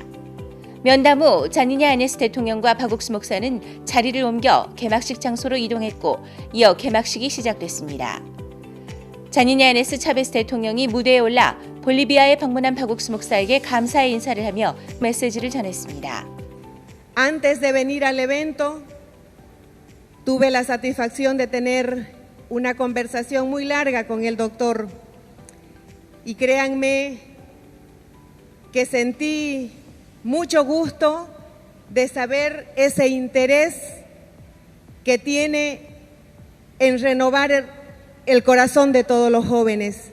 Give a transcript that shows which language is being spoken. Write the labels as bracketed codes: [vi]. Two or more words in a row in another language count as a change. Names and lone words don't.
[ko] 면담 후 자니네 아네스 대통령과 박옥수 목사는 자리를 옮겨 개막식 장소로 이동했고 이어 개막식이 시작됐습니다. 자니네 아네스 차베스 대통령이 무대에 올라 볼리비아에 방문한 박옥수 목사에게 감사의 인사를 하며 메시지를 전했습니다. [es] Antes de venir al evento, tuve la satisfacción de tener una conversación muy larga con el doctor y créanme que sentí mucho gusto de saber ese interés que tiene en renovar el corazón de todos los jóvenes.